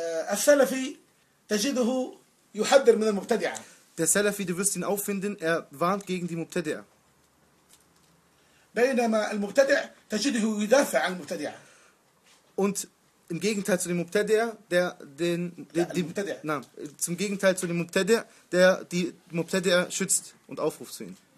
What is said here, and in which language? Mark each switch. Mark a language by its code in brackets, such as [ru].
[ar] السلفي تجده يحذر من المبتدعة. [de] Der Salafi, du wirst ihn auffinden, er warnt gegen die Mubtadi'a. [ar] بينما المبتدع تجده يدافع عن المبتدعة. [de] Und im Gegenteil zu dem Mubtadi'a, der die Mubtadi'a schützt und aufruft zu ihnen.